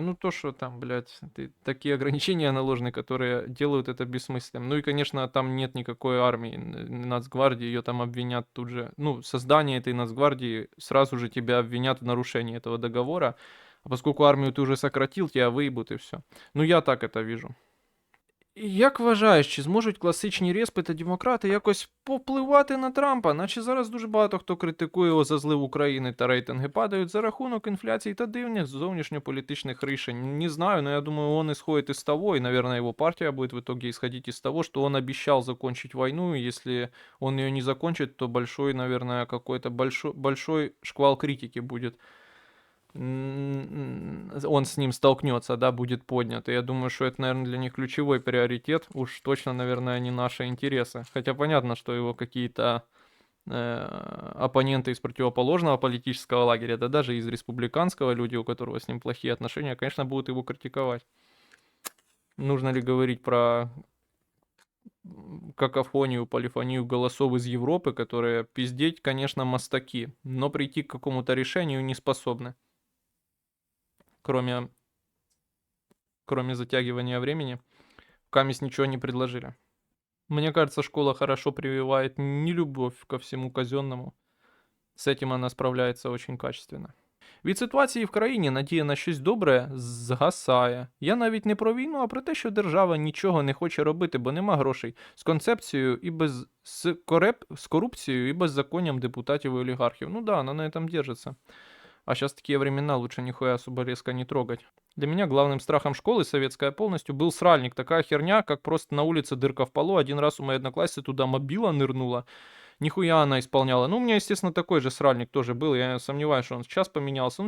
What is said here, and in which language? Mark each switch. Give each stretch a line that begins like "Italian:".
Russian: Ну то, что там, блядь, такие ограничения наложены, которые делают это бессмысленным. Ну и, конечно, там нет никакой армии, Нацгвардии, ее там обвинят тут же. Ну, создание этой Нацгвардии сразу же тебя обвинят в нарушении этого договора. А поскольку армию ты уже сократил, тебя выебут и все. Ну я так это вижу.
Ukrainian: Як вважаєш, чи зможуть класичні респи та демократи якось попливати на Трампа? Наче зараз дуже багато хто критикує його за злив України та рейтинги падають за рахунок інфляції та дивних зовнішньополітичних рішень.
Russian: Не знаю, но я думаю, он исходит из того, и, наверное, его партия будет в итоге исходить из того, что он обещал закончить войну, и если он ее не закончит, то большой, наверное, какой-то большой шквал критики будет он с ним столкнется, да, будет поднят. И я думаю, что это, наверное, для них ключевой приоритет. Уж точно, наверное, не наши интересы. Хотя понятно, что его какие-то оппоненты из противоположного политического лагеря, да даже из республиканского, люди, у которого с ним плохие отношения, конечно, будут его критиковать. Нужно ли говорить про какофонию, полифонию голосов из Европы, которые пиздеть, конечно, мастаки, но прийти к какому-то решению не способны. Кроме затягивания времени, камесь ничего не предложили. Мне кажется, школа хорошо прививает нелюбовь ко всему казенному.
Ukrainian: З
Russian: этим
Ukrainian: вона справляється
Russian: очень качественно.
Ukrainian: Від ситуації в країні надія на щось добре згасає. Я навіть не про війну, а про те, що держава нічого не хоче робити, бо нема грошей. З концепцією і без з корупцією і беззаконням депутатів і олігархів.
Russian: Ну да, она на этом держится. А сейчас такие времена, лучше нихуя особо резко не трогать. Для меня главным страхом школы советская полностью был сральник. Такая херня, как просто на улице дырка в полу. Один раз у моей одноклассницы туда мобила нырнула. Нихуя она исполняла. Ну, у меня, естественно, такой же сральник тоже был. Я сомневаюсь, что он сейчас поменялся.